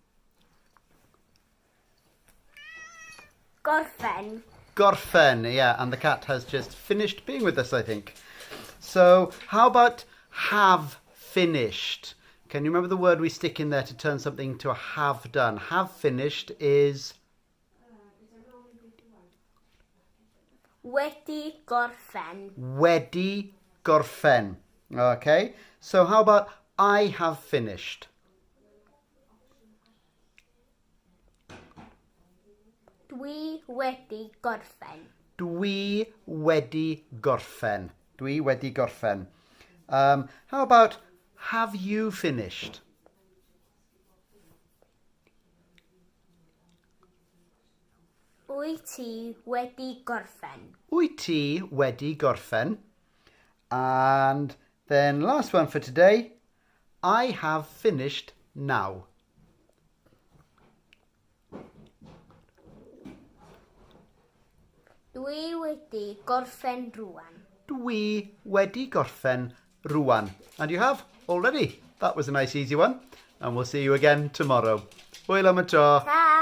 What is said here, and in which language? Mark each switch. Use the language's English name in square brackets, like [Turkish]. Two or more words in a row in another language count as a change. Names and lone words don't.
[Welsh] Gorffen. Gorffen, [English] yeah, and the cat has just finished being with us, I think. So how about have finished? Can you remember the word we stick in there to turn something to a have done? Have finished is... [Welsh] Wedi gorffen. wedi gorffen. [English] Okay, so how about I have finished? [Welsh] Dwi wedi gorffen. Dwi wedi gorffen. Dwi wedi gorffen. [English] How about have you finished? [Welsh] Wyt ti wedi gorffen. Wyt ti wedi gorffen? [English] And then last one for today. I have finished now. [Welsh] Dwi wedi gorffen rŵan. Dwi wedi gorffen rŵan. [English] And you have already. That was a nice easy one. And we'll see you again tomorrow. [Welsh] Hwyl am y tro. Ta!